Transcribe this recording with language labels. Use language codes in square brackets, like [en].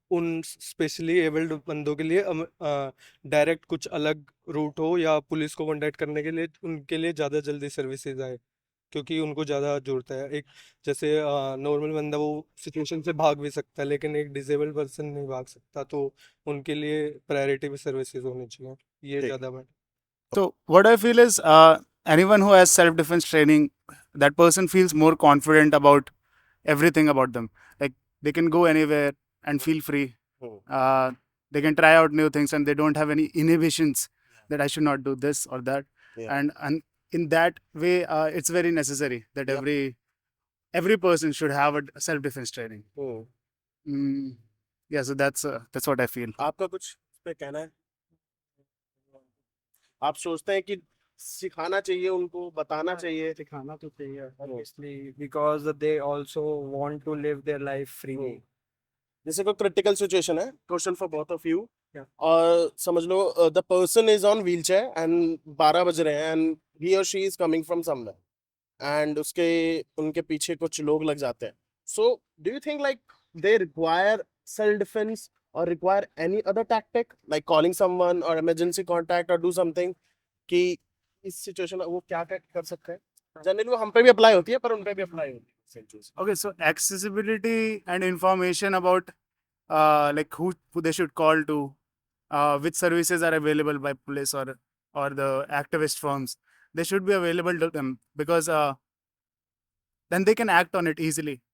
[hi] उन specially abled बंदों के लिए डायरेक्ट कुछ अलग रूट हो, या पुलिस को कांटेक्ट करने के लिए उनके लिए ज़्यादा जल्दी सर्विसेज आए, क्योंकि उनको ज़्यादा ज़रूरत है। एक जैसे नॉर्मल बंदा वो सिचुएशन से भाग भी सकता है, लेकिन एक डिसेबल्ड पर्सन नहीं भाग सकता, तो उनके लिए प्रायोरिटी भी सर्विसेज होनी चाहिए, ये ठीक। ज़्यादा better. [en] So what I feel is anyone who has self-defense training, that person feels more confident about everything about them. Like they can go anywhere and feel free. Hmm, Uh, they can try out new things and they don't have any inhibitions that I should not do this or that. yeah, And in that way, it's very necessary that yeah, every person should have a self-defense training. Hmm. Mm, yeah, so that's what I feel. [hi] आपका कुछ इस पे कहना है? आप सोचते हैं कि सिखाना चाहिए, उनको बताना चाहिए? सिखाना तो चाहिए [en] obviously because they also want to live their life freely. [hi] जैसे कोई क्रिटिकल सिचुएशन है, [en] Question for both of you, Yeah. [hi] और समझ लो [en] the person is on wheelchair and [hi] 12 बज रहे हैं, [en] and he or she is coming from somewhere, and [hi] उसके उनके पीछे कुछ लोग लग जाते हैं। [en] so do you think like they require self defence or require any other tactic like calling someone or emergency contact or do something, [hi] कि इस सिचुएशन में वो क्या क्या कर सकते हैं? जनरली वो हम पे भी अप्लाई होती है, पर उन पे भी अप्लाई होती है सेम चीज। [en] Okay, so accessibility and information about like who they should call to, which services are available by police or the activist firms, they should be available to them because then they can act on it easily.